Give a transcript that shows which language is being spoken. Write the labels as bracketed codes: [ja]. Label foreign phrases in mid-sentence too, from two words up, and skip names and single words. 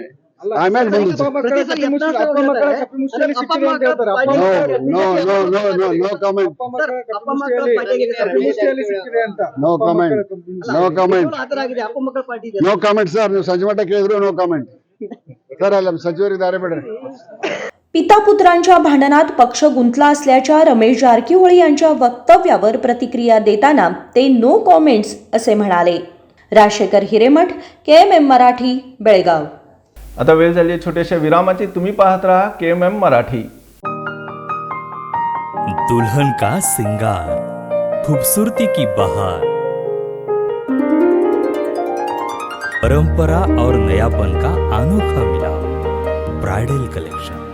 [kn] ಆಮೇಲೆ [en] no comment [kn] ಸರ್. ನೀವು ಸಂಜೆ ಮಟ್ಟ ಕೇಳಿದ್ರು [en] no comment [kn] ಸರ್. ಅಲ್ಲ ಸಚಿವರಿಗೆ ದಾರಿ ಬಿಡ್ರಿ. [mr] पिता पुत्रांच्या भांडणात पक्ष गुंतला असल्याच्या रमेश जारकीहोळी यांच्या वक्तव्यावर प्रतिक्रिया देताना ते [en] no comments [mr] असे म्हणाले. राजशेखर हिरेमठ, KMM मराठी, बेळगाव. आता वेळ झाली आहे छोट्याशा विरामाची. तुम्ही पाहत रहा KMM मराठी. [hi] दुल्हन का सिंगार, खूबसूरती की बहार, परंपरा और नयापन का अनोखा मिलाप, [en] bridal collection.